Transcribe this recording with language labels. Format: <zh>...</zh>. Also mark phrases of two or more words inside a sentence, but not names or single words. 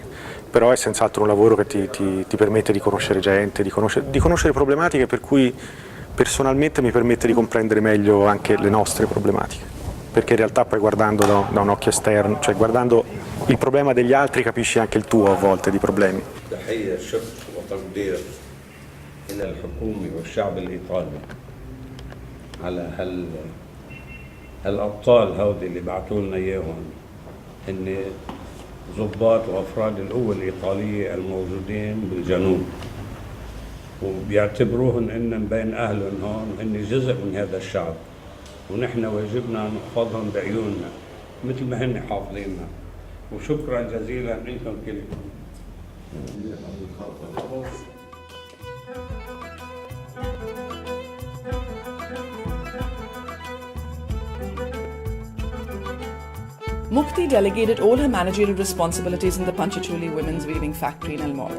<it>Però è senz'altro un lavoro che ti permette di conoscere gente, di conoscere problematiche, per cui personalmente mi permette di comprendere meglio anche le nostre problematiche, perché in realtà poi guardando da un occhio esterno, cioè guardando il problema degli altri, capisci anche il tuo a volte di problemi.</it> <ar>ضباط وافراد القوة الإيطالية الموجودين بالجنوب وبيعتبروهن إن بين أهلهم هون وإن جزء من هذا الشعب ونحن واجبنا نحفظهم بعيوننا مثل ما هن حافظيننا وشكرا جزيلا لكم كلكم.</ar> <en>Mukti delegated all her managerial responsibilities in the Panchachuli Women's Weaving Factory in Almora.</en>